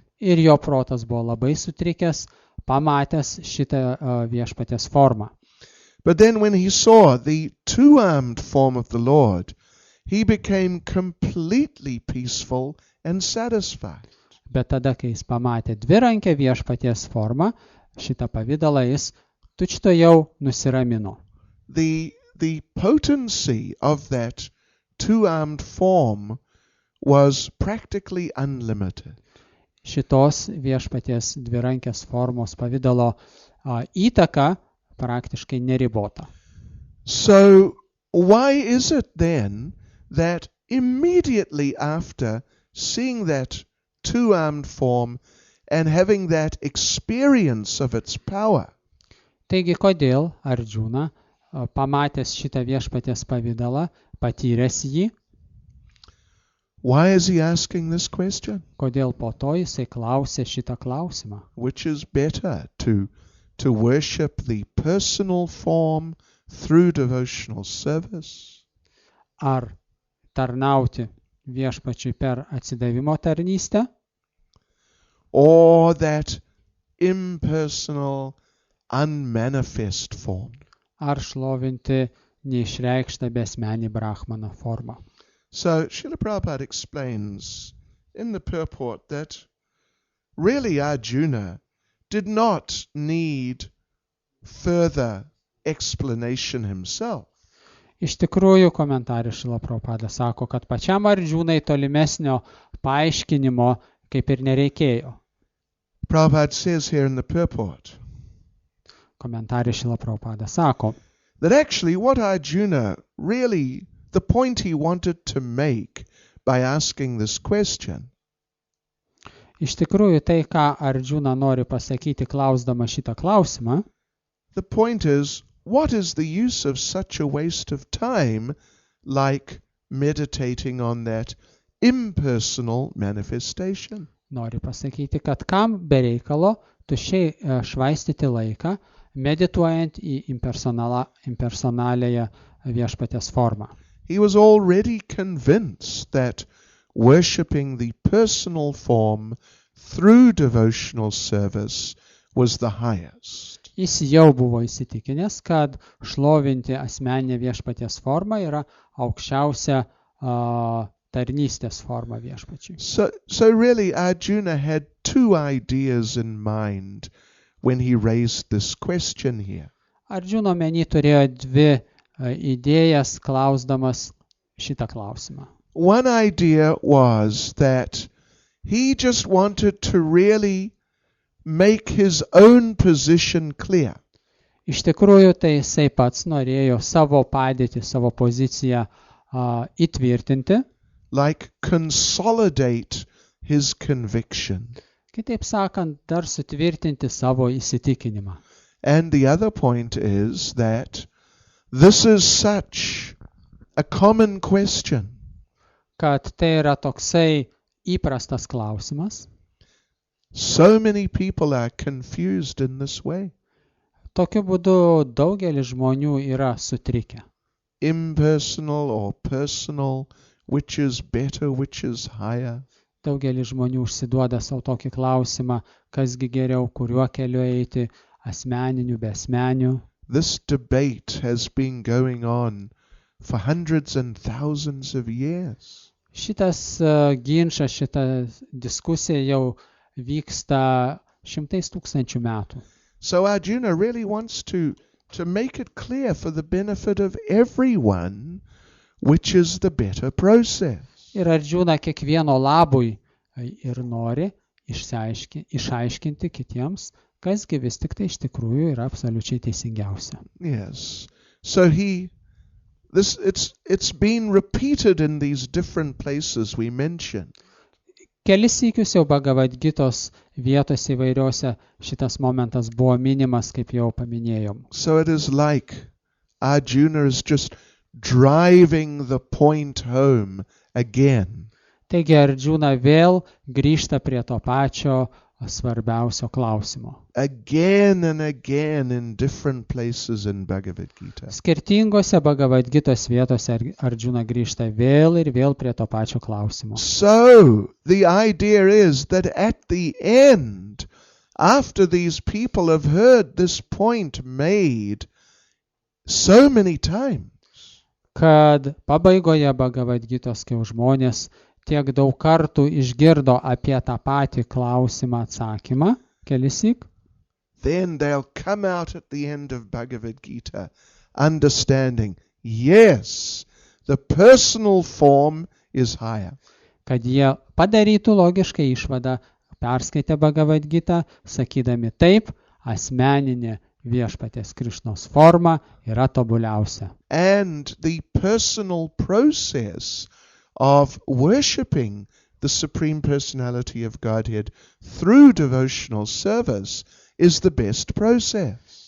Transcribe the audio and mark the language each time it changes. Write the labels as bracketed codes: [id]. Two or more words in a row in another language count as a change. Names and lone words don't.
[lt] Ir jo protas buvo labai sutrikęs, pamatęs šitą viešpaties formą. [en] But then when he saw the two-armed form of the Lord, he became completely peaceful and satisfied. [lt] Bet tada, kai jis pamatė dvirankę viešpaties formą, šitą pavidalą jis tučtojau nusiramino. [en] The potency of that two-armed form was practically unlimited. [lt] Šitos viešpaties dvirankės formos pavidalo įtaka praktiškai neribota. [en] So why is it then that immediately after seeing that two-armed form and having that experience of its power, [lt] Taigi, kodėl Arjuna, pamatęs šitą viešpaties pavidalą, patyręs jį, [en] why is he asking this question? [lt] kodėl po to jisai klausė šitą klausimą? [en] Which is better, to worship the personal form through devotional service, [lt] Ar tarnauti viešpačiui per atsidavimo tarnystę, [en] or that impersonal, unmanifest form? [lt] ar šlovinti neišreikštą besmenį brahmaną formą? [en] So Srila Prabhupada explains in the purport that really Arjuna did not need further explanation himself. [lt] Iš tikrųjų, komentarė Šrila Prabhupada sako, kad pačiam Arjunai tolimesnio paaiškinimo kaip ir nereikėjo. [en] Prabhupada says here in the purport [lt] Komentarė Šrila Prabhupada sako, [en] that actually what Arjuna really, the point he wanted to make by asking this question [lt] iš tikrųjų tai, ką Arjuna nori pasakyti klausdama šitą klausimą, [en] the point is, what is the use of such a waste of time like meditating on that impersonal manifestation? [lt] nori pasakyti, kad kam bereikalo tuščiai švaistyti laiką, medituojant į impersonaliąją viešpaties formą. [en] He was already convinced that worshipping the personal form through devotional service was the highest. [lt] Jis jau buvo įsitikinęs, kad šlovinti asmeninę viešpaties formą yra aukščiausia tarnystės forma viešpačiui. [en] So really Arjuna had two ideas in mind when he raised this question here. [lt] Arjuna omeny turėjo dvi idėjas klausdamas šitą klausimą. [en] One idea was that he just wanted to really make his own position clear. [lt] Iš tikrųjų, tai jisai pats norėjo savo padėtį, savo poziciją įtvirtinti, [en] Like consolidate his conviction. [lt] kitaip sakant, dar sutvirtinti savo įsitikinimą. [en] And the other point is that this is such a common question. [lt] Kad tai yra toksai įprastas klausimas. [en] So many people are confused in this way. [lt] Tokiu būdu daugelis žmonių yra sutrikę. [en] Impersonal or personal, which is better, which is higher. [lt] Daugelis žmonių užsiduoda savo tokį klausimą, kasgi geriau, kuriuo keliu eiti, asmeniniu, be asmeniu. [en] This debate has been going on for hundreds and thousands of years. [lt] Šitas ginčas, šita diskusija jau vyksta šimtais tūkstančių metų. [en] So Arjuna really wants to make it clear for the benefit of everyone, which is the better process. [lt] Ir Arjuna kiekvieno labui ir nori išaiškinti kitiems, kasgi vis tik tai iš tikrųjų yra absoliučiai teisingiausia. [en] Yes. So he It's been repeated in these different places we mentioned. [lt] Kelis sykius jau Bhagavad Gitos vietose įvairiose šitas momentas buvo minimas, kaip jau paminėjom. [en] So it is like Arjuna is just driving the point home again. [lt] Taigi Arjuna vėl grįžta prie to pačio svarbiausio klausimo. [en] Again and again in different places in Bhagavad Gita. [lt] Skirtingose Bhagavad Gitos vietose Arjuna grįžta vėl ir vėl prie to pačio klausimo. [en] So the idea is that at the end, after these people have heard this point made so many times, [lt] Kad pabaigoje Bhagavad Gitos, kai žmonės tiek daug kartų išgirdo apie tą patį klausimą atsakymą, kelisik, [en] then they'll come out at the end of Bhagavad Gita understanding, yes, the personal form is higher. [lt] kad jie padarytų logišką išvadą, perskaitę Bhagavad Gitą, sakydami taip, asmeninė viešpaties Krišnos forma yra tobuliausia. [en] And the personal process of worshipping the Supreme Personality of Godhead through devotional service is the best process.